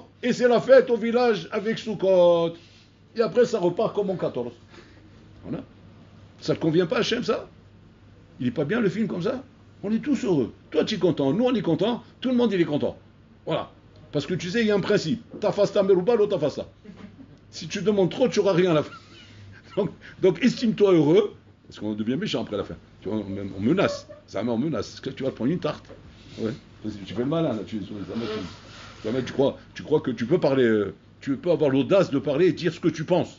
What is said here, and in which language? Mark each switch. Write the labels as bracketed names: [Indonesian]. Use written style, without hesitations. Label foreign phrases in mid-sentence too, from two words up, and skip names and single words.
[French] Et c'est la fête au village avec Sukkot. Et après, ça repart comme en 14. Voilà. Ça ne convient pas à Hachem, ça? Il n'est pas bien le film comme ça? On est tous heureux. Toi, tu es content. Nous, on est content. Tout le monde, il est content. Voilà. Parce que tu sais, il y a un principe. [Hebrew] תפסת מרובה, לא תפסת. [French] Si tu demandes trop, tu n'auras rien à la fin. Donc estime-toi heureux, parce qu'on devient méchant après la fin. Tu vois, on menace. Ça on menace. Est-ce que tu vas te prendre une tarte? Ouais. Tu fais le malin là. Tu crois que tu peux parler, tu peux avoir l'audace de parler et dire ce que tu penses.